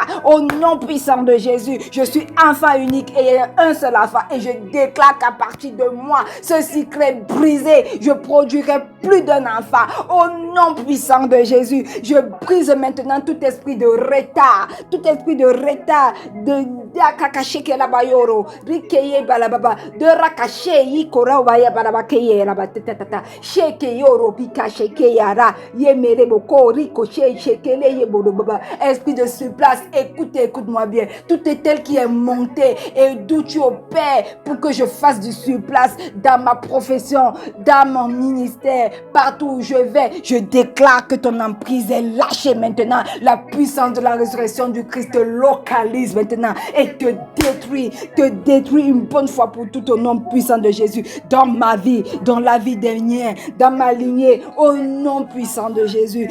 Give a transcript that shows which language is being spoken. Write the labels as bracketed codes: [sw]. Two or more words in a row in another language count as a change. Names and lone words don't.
[fr] Au nom puissant de Jésus, je suis enfant unique et un seul enfant. Et je déclare qu'à partir de moi, ce cycle est brisé. Je produirai plus d'un enfant. Au nom puissant de Jésus, je brise maintenant tout esprit de retard, de akache ke la bayoro, rikeye balababa, de rakache yikora waya balabakeye la batata, sheke yoro pika sheke yara, yemere boko riko shekele yebodo baba. Esprit de surplace, écoute-moi bien. Tout est tel qui est monté et d'où tu opères pour que je fasse du surplace dans ma profession, dans mon ministère, partout où je vais, je déclare que ton emprise est lâchée maintenant. La puissance de la résurrection du Christ te localise maintenant et te détruit une bonne fois pour tout au nom puissant de Jésus dans ma vie, dans la vie des miens, dans ma lignée, au nom puissant de Jésus.